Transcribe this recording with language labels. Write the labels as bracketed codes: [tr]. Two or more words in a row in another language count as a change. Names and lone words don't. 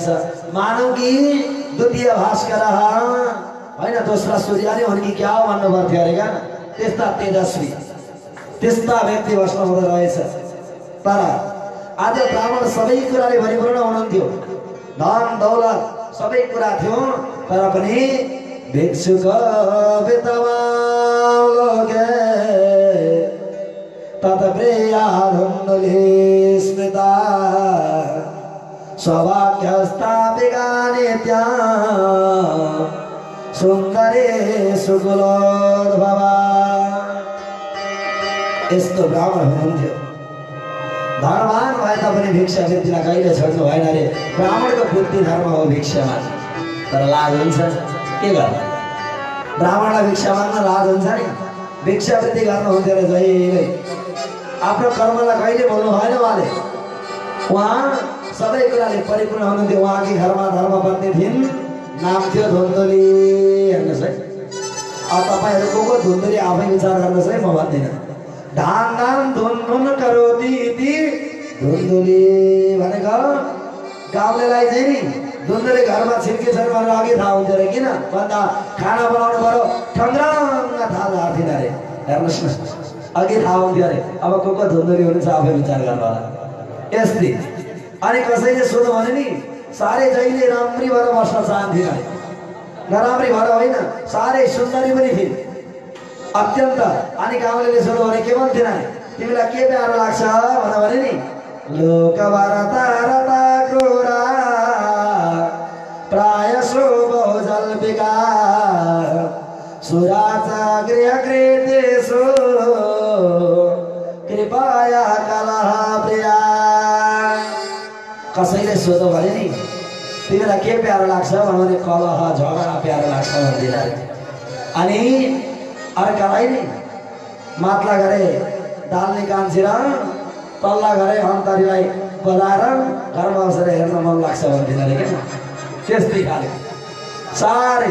[ne] मानव कि द्वितीय भास्कर होइन, दोस्रा सूर्य नै हुन् कि क्या हो भन्नु पर्थ्यो अरे। क्या त्यस्ता तेजस्वी, त्यस्ता व्यक्ति बस्नु हुँदो रहेछ। तर आज ब्राह्मण सबै कुराले भरिपूर्ण हुनुहुन्थ्यो, धन दौलत सबै कुरा थियो, तर पनि [sa] भिक्षुक विद्वानलोके तत्प्रिया धुन्दुली स्मृता सौभाग्यस्ता विगानित्या सुन्दरी सुकुलोद्भवा। [ne] यस्तो ब्राह्मण हुनुहुन्थ्यो। धर्मवान भए तापनि भिक्षा वृत्तिलाई कहिले छोड्नु भएन अरे। ब्राह्मणको वृत्ति धर्म हो भिक्षामा, तर लाज हुन्छ के गर्नु? ब्राह्मणलाई भिक्षा माग्न लाज हुन्छ नि। भिक्षा वृत्ति गर्नुहुन्थ्यो अरे जहिले। आफ्नो कर्मलाई कहिले बोल्नु भएन उहाँले। उहाँ सबै कुराले परिपूर्ण हुनुहुन्थ्यो। उहाँकी घरमा धर्मपत्नी थिइन्, नाम थियो धुन्दुली। हेर्नुहोस् है, अब तपाईँहरू को धुन्दुली आफै विचार गर्नुहोस् है, म भन्दिनँ। [sa] धान धान धुन धुन करोति इति [ne] धुन्दुली भनेको गाउँलेलाई चाहिँ नि धुन्दुली घरमा छिर्के छैन भनेर अघि थाहा हुन्थ्यो अरे। किन भन्दा खाना बनाउनु पर्यो, ठङ्ग्राङ्ग थाल हाल्थिन् अरे। हेर्नुहोस् न अघि थाहा हुन्थ्यो अरे अब को धुन्दरी हुनुहुन्छ आफै विचार गर्नु होला यस्तै। अनि कसैले सोध्यो भने नि साह्रै जहिले राम्री भएर बस्न चाहन्थिन अरे नराम्री भएर होइन साह्रै सुन्दरी पनि थिइन् अत्यन्त। अनि गाउँले सोध्यो भने के भन्थिन् अरे तिमीलाई के प्यारो लाग्छ भने नि [sa] लोक भरता रता क्रूरा प्राय बहुजल विकार सुराचा गृह कृतेषु कृपया कलह प्रिया। [ne] कसैले सोध्यो भने नि तिमीलाई के प्यारो लाग्छ भने कलह झगडा प्यारो लाग्छ भन्दिन। अनि अर्कालाई नि माथला गरे डाल्ने कान्छी र तल्ला गरे अन्तरीलाई बजाएर घरमा बसेर हेर्न मन लाग्छ भन्दिन अरे क्या त्यस्तै खाले साह्रै।